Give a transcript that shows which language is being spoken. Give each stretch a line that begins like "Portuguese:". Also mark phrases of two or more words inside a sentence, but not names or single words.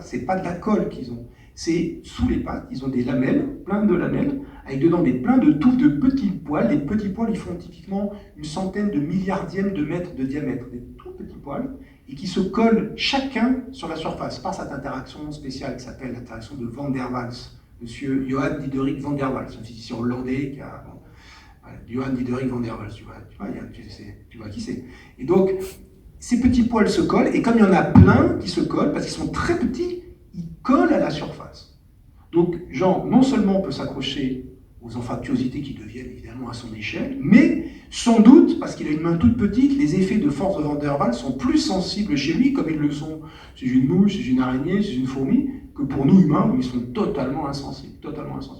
French: C'est pas de la colle qu'ils ont. C'est sous les pattes, ils ont des lamelles, plein de lamelles, avec dedans plein de touffes de petits poils. Les petits poils, ils font typiquement une centaine de milliardièmes de mètres de diamètre, des tout petits poils, et qui se collent chacun sur la surface par cette interaction spéciale qui s'appelle l'interaction de Van der Waals. Monsieur Johan Diederik van der Waals, un physicien hollandais qui a... Johan Diederik van der Waals, tu vois qui c'est. Et donc, ces petits poils se collent, et comme il y en a plein qui se collent, parce qu'ils sont très petits, ils collent à la surface. Donc, Jean, non seulement peut s'accrocher aux anfractuosités qui deviennent évidemment à son échelle, mais sans doute, parce qu'il a une main toute petite, les effets de force de Van der Waals sont plus sensibles chez lui, comme ils le sont chez une mouche, chez une araignée, chez une fourmi, que pour nous humains, où ils sont totalement insensibles, totalement insensibles.